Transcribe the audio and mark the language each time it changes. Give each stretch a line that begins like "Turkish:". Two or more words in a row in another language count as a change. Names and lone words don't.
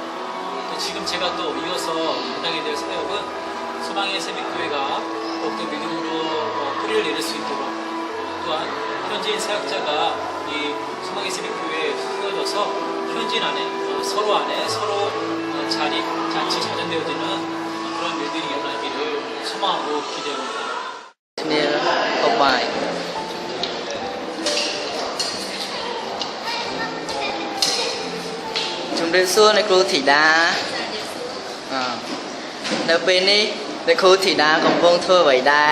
Korean: 지금 제가 또 이어서 감당해야 될 사역은 소망의 새벽교회가 더욱더 믿음으로 뿌리를 내릴 수 있도록, 또한 현지인 사역자가 이 소망의 새벽교회에 세워져서 현지인 안에 서로 자치 자전되어지는 그런 일들이 일어나기를 소망하고 기대합니다.
Khmer: គ្នាខុសបាយជំរាបសួរអ្នកគ្រូធីតានៅពេលនេះអ្នកគ្រូធីតាកំពុងធ្វើអ្វីដែរ